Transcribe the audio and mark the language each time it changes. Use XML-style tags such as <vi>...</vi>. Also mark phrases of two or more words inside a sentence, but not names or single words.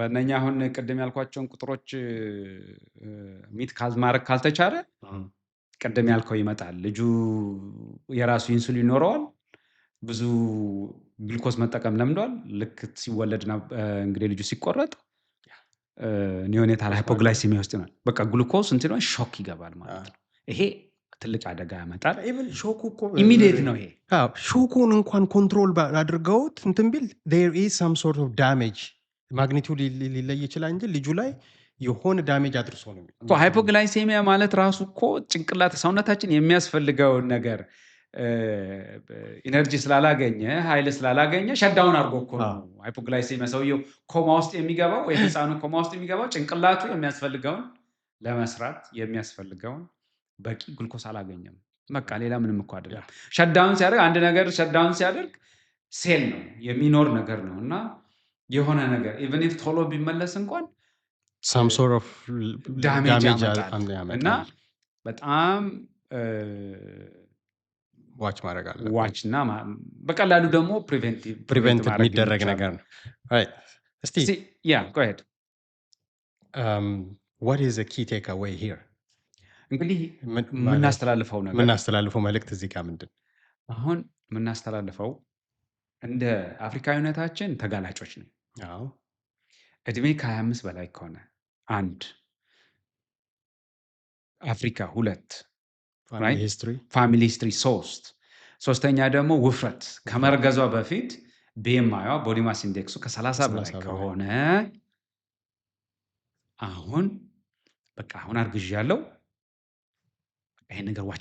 <am>በእነኛ አሁን ቅድም ያልኳቸውን ቁጥሮች ሚት ማድረግ ካልተቻለ ቅድም ያልከው ይመጣል። ልጁ የራሱ ኢንሱሊን ይኖረዋል፣ ብዙ ግሉኮስ መጠቀም ለምዷል። ልክ ሲወለድና እንግዲህ ልጁ ሲቆረጥ</am> <en>neonatal hypoglycemia</en> <am>ውስጥ ይሆናል። በቃ ግሉኮስ እንትን ሾክ ይገባል ማለት ነው። ይሄ ትልቅ አደጋ ያመጣል። ኢቭን ሾኩ እኮ ኢሚዲየት ነው ይሄ። ሾኩን እንኳን ኮንትሮል አድርገውት እንትን ቢል</am> <en>there is some sort of damage</en> <am>ማግኒቲዩድ ሊለይ ይችላል እንጂ ልጁ ላይ የሆነ ዳሜጅ አድርሶ ነው እኮ ሃይፖግላይሴሚያ ማለት ራሱ እኮ ጭንቅላት ሰውነታችን የሚያስፈልገውን ነገር ኢነርጂ ስላላገኘ ኃይል ስላላገኘ ሸዳውን አድርጎ እኮ ነው ሃይፖግላይሴሚያ። ሰውየው ኮማ ውስጥ የሚገባው ወይ ህፃኑ ኮማ ውስጥ የሚገባው ጭንቅላቱ የሚያስፈልገውን ለመስራት የሚያስፈልገውን በቂ ግሉኮስ አላገኘም። በቃ ሌላ ምንም እኮ አይደለም። ሸዳውን ሲያደርግ አንድ ነገር ሸዳውን ሲያደርግ ሴል ነው የሚኖር ነገር ነው እና የሆነ ነገር</am> <en>even if</en> <am>ቶሎ ቢመለስ እንኳን</am> <en>some sort of ዳሜጅ damage</en> <am>ያመጣል እና በጣም ዋች ማድረግ አለ። ዋች እና በቀላሉ ደግሞ ፕሪቨንት የሚደረግ ነገር ነው። እስቲ</am> <en>ያ go ahead what is the key takeaway here?</en> <am>እንግዲህ የምናስተላልፈው መልእክት እዚህ ጋር ምንድን አሁን የምናስተላልፈው እንደ አፍሪካዊነታችን ተጋላጮች ነው። አዎ እድሜ ከ25 በላይ ከሆነ አንድ አፍሪካ 2</am> <en>family history</en> <am>3ኛ ደግሞ ውፍረት ከመርገዟ በፊት BMI</am> <en>body mass</en> <am>ኢንዴክሱ ከ30 በላይ ከሆነ አሁን በቃ አሁን አርግዣለሁ፣ ይሄን ነገር ዋች</am>